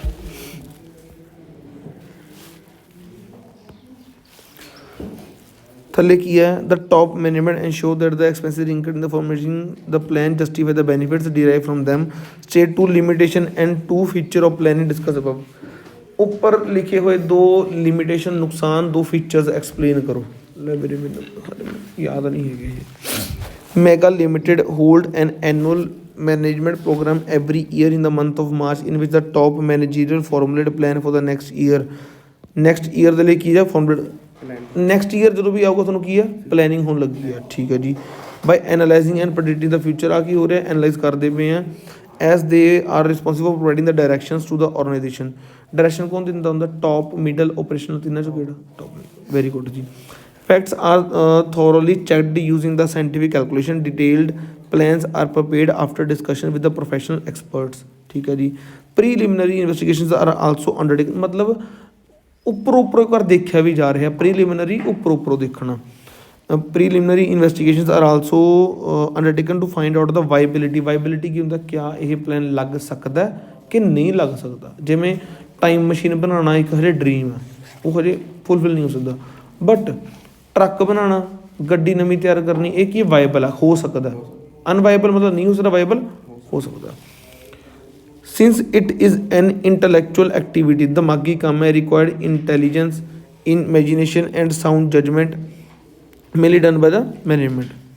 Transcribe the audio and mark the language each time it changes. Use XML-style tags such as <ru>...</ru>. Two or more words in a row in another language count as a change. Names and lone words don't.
<pa>ਥੱਲੇ ਕੀ ਹੈ,</pa> <en>the top management ensure that the expenses incurred in the formation the plan justify the benefits derive from them, state two limitation and two feature of planning discuss above.</en> <pa>ਉੱਪਰ ਲਿਖੇ ਹੋਏ 2 ਲਿਮਿਟੇਸ਼ਨ, ਨੁਕਸਾਨ, 2</pa> <en>features explain</en> <pa>ਕਰੋ। ਲੈ ਮੇਰੇ ਮੈਨੂੰ ਯਾਦ ਨਹੀਂ ਹੈਗੇ ਇਹ।</pa> <en>Mega Limited hold an annual management program every year in the month of March in which the top managerial formulate plan for the next year। next year</en> <pa>ਦੇ ਲਈ ਕੀ ਹੈ formulate,</pa> <en>next year</en> <pa>ਜਦੋਂ ਵੀ ਆਊਗਾ ਤੁਹਾਨੂੰ ਕੀ ਹੈ ਪਲੈਨਿੰਗ ਹੋਣ ਲੱਗੀ ਹੈ। ਠੀਕ ਹੈ ਜੀ,</pa> <en>by analyzing and predicting the future।</en> <pa>ਆ ਕੀ ਹੋ ਰਿਹਾ, ਐਨਾਲਾਈਜ਼ ਕਰਦੇ ਪਏ ਆ,</pa> <en>as they are responsible for providing the directions to the organization।</en> <pa>ਡਾਇਰੈਕਸ਼ਨ ਕੌਣ ਦਿੰਦਾ ਹੁੰਦਾ,</pa> <en>top, middle, operational,</en> <pa>ਤਿੰਨਾਂ ਚੋਂ ਕਿਹੜਾ ਟੌਪ।</pa> <en>very good ਜੀ। facts are thoroughly checked using the scientific calculation। detailed plans are prepared after discussion with the professional experts।</en> <hi>ठीक है जी।</hi> <en>preliminary investigations are also undertaken।</en> <pa>मतलब ਉੱਪਰੋਂ ਇੱਕ ਵਾਰ ਦੇਖਿਆ ਵੀ ਜਾ ਰਿਹਾ, ਪ੍ਰੀਲਿਮਿਨਰੀ ਉੱਪਰੋਂ ਦੇਖਣਾ।</pa> <en>preliminary investigations are also undertaken to find out the viability।</en> <pa>viability ਕੀ ਹੁੰਦਾ, ਕਿਆ ਇਹ ਪਲਾਨ ਲੱਗ ਸਕਦਾ ਕਿ ਨਹੀਂ ਲੱਗ ਸਕਦਾ। ਜਿਵੇਂ</pa> <en>time machine</en> <pa>ਬਣਾਉਣਾ ਇੱਕ ਹਜੇ ਡਰੀਮ ਹੈ, ਉਹ ਹਜੇ ਫੁੱਲਫਿਲ ਨਹੀਂ ਹੋ ਸਕਦਾ,</pa> <en>but truck</en> <pa>ਬਣਾਉਣਾ, ਗੱਡੀ ਨਵੀਂ ਤਿਆਰ ਕਰਨੀ, ਇਹ ਕੀ ਵਾਇਬਲ ਆ, ਹੋ ਸਕਦਾ। ਅਨਵਾਇਬਲ ਮਤਲਬ ਨਹੀਂ ਹੋ ਸਕਦਾ, ਵਾਇਬਲ ਹੋ ਸਕਦਾ।</pa> <en>since it is an intellectual activity,</en> <pa>ਦਿਮਾਗੀ ਕੰਮ ਹੈ,</pa> <en>required intelligence, imagination and sound judgement, mainly done by the management.</en>